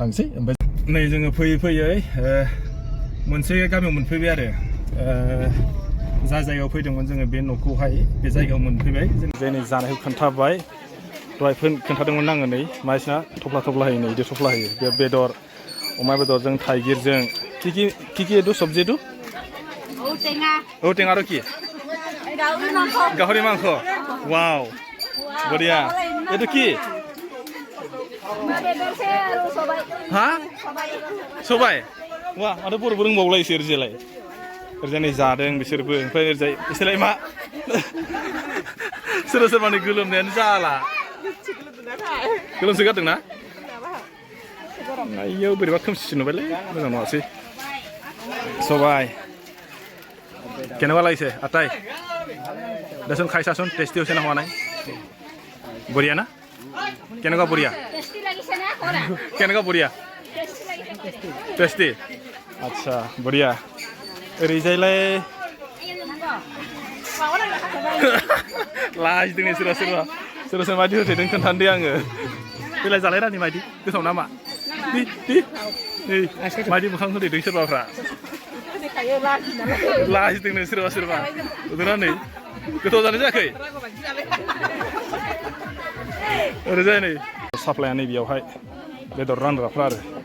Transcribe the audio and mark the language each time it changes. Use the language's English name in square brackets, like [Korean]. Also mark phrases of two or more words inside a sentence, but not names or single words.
[Bodo] थांसै ओमफ्राय नै जोङो फैयै मोनसे गामियाव मोनफैबाय आरो जा जायगायाव फैदोंमोन जोङो बे न'खौहाय बे जायगायाव मोनफैबाय जों जोंनि जानायखौ खोन्थाबाय दहाय खोन्थादोंमोन आङो नै मानसिना थफ्ला होयो नै बिदि थफ्ला होयो बे बेदर अमा बेदरजों थाइगिरजों [Assamese] কি এইটো চব্জি এইটো ঔটেঙা আৰু কি গাহৰি মাংস ওয়াও বঢ়িয়া এইটো কি [Bodo] হা सबाय वा माथो बर'बो रोंबावलायसो ओरैजाय नै जादों बिसोरबो ओमफ्राय ओरैजाय बिसोरलाय मा सोरबानि गोलोमनायानो जाला गोलोमसो गारदोंना आइयो बोरैबा खोमसिसो नुबायलै मोजां नङासै सबाय [Assamese] কেনেকুৱা লাগিছে আটাই দেচোন খাই চাচোন টেষ্টি হৈছে না হোৱা নাই বঢ়িয়া না কেনেকুৱা বঢ়িয়া কেনেকুৱা বঢ়িয়া টেষ্টি আচ্ছা বঢ়িয়া [Bodo] ओरैजायलाय लाजिदों सोरबा मादि होथेदों खोन्थानोदे आङो बेलाय जालाय रानि मादि गोथाव नामा मादि मोखां होथेदों सोरबाफ्रा लाजिदोंनो सोरबा नुदोंना नै गोथाव जानाय जायाखै ओरैजाय नै साप्लाया नै बेयावहाय बेदर रानग्राफ्रा आरो